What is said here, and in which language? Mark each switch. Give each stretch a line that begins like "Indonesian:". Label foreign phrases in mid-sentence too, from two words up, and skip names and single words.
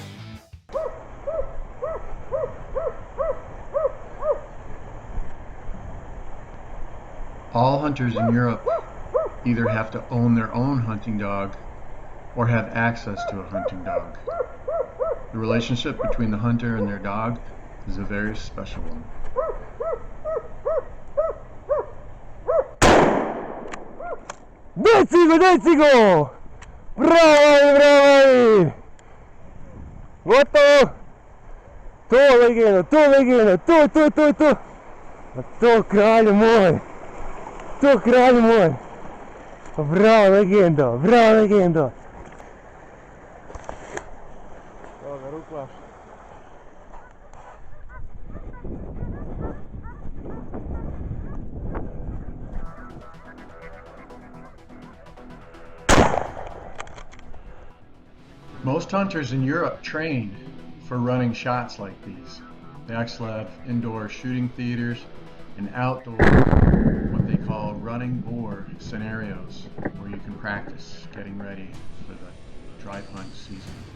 English: All hunters in Europe either have to own their own hunting dog or have access to a hunting dog. The relationship between the hunter and their dog is a very special one.
Croatian: Decigo! Bravo! Gotovo! To legenda, to kralj moj! To kralj moj! Bravo legendo! Dobra, ruklaš.
English: Most hunters in Europe train for running shots like these. They actually have indoor shooting theaters and outdoor, what they call running boar scenarios, where you can practice getting ready for the drive hunt season.